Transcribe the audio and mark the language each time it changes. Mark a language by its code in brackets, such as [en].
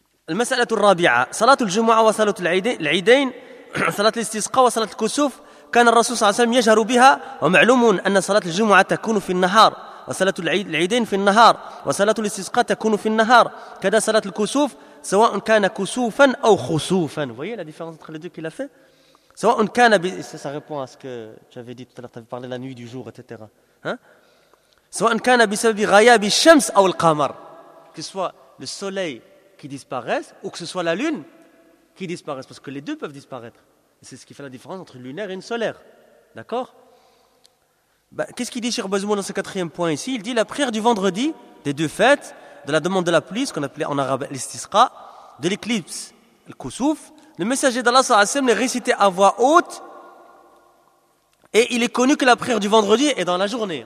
[ar] المسألة الرابعة صلاة الجمعة وصلاة العيدين صلاة الاستسقاء وصلاة الكسوف كان الرسول صلى الله عليه وسلم يجهر بها ومعلوم أن صلاة الجمعة تكون في النهار وصلاة العيدين في النهار وصلاة الاستسقاء تكون في النهار كذا صلاة الكسوف سواء كان كسوفا أو خسوفا. [fr] voyez la différence entre les deux qu'il a fait. [ar] سواء كان [fr] ça répond à ce que tu avais dit tout à l'heure, tu avais parlé la nuit du jour, etc. [ar] سواء كان بسبب غياب الشمس أو القمر. [fr] que ce soit le soleil qui disparaisse ou que ce soit la lune qui disparaisse, parce que les deux peuvent disparaître. C'est ce qui fait la différence entre une lunaire et une solaire. D'accord ? Ben, qu'est-ce qu'il dit Cheikh Bazoumou dans ce quatrième point ici ? Il dit la prière du vendredi, des deux fêtes, de la demande de la pluie, ce qu'on appelait en arabe l'istisqa, de l'éclipse, le kousouf, le messager d'Allah sallallahu alayhi wa sallam est récité à voix haute et il est connu que la prière du vendredi est dans la journée.